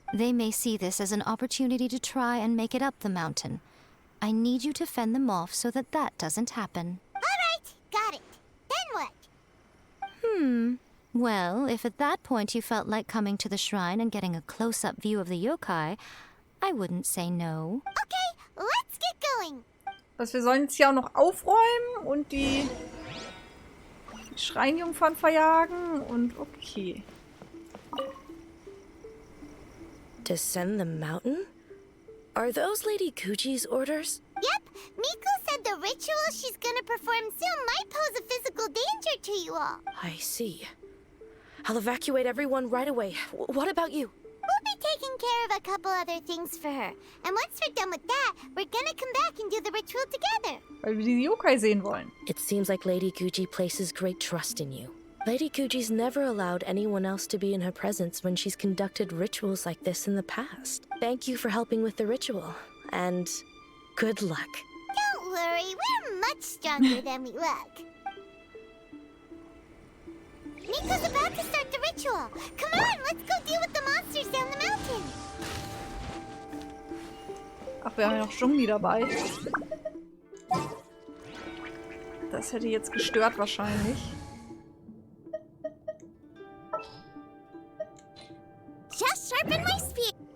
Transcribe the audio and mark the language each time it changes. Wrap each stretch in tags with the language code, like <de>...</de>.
<en>They may see this as an opportunity to try and make it up the mountain. I need you to fend them off so that doesn't happen. Alright, got it. Then what? Well, if at that point you felt like coming to the shrine and getting a close-up view of the yokai, I wouldn't say no. Okay, let's get going.</en> <de>Was, wir sollen jetzt hier auch noch aufräumen und die Schreinjungfern verjagen und okay.</de> <en>Descend the mountain? Are those Lady Kuji's orders? Yep, Miko said the ritual she's gonna perform soon might pose a physical danger to you all. I see. I'll evacuate everyone right away. What about you? We'll be taking care of a couple other things for her. And once we're done with that, we're gonna come back and do the ritual together.</en> <de>Weil wir die Yokai sehen wollen.</de> <en>It seems like Lady Kuji places great trust in you. Lady Kuji's never allowed anyone else to be in her presence when she's conducted rituals like this in the past. Thank you for helping with the ritual, and good luck. Don't worry, we're much stronger than we look. Miko's about to start the ritual. Come on, let's go deal with the monsters down the mountain.</en> <de>Ach, wir haben ja noch Zhongli dabei. Das hätte jetzt gestört wahrscheinlich.</de> <en>Just sharpen my spear.</en>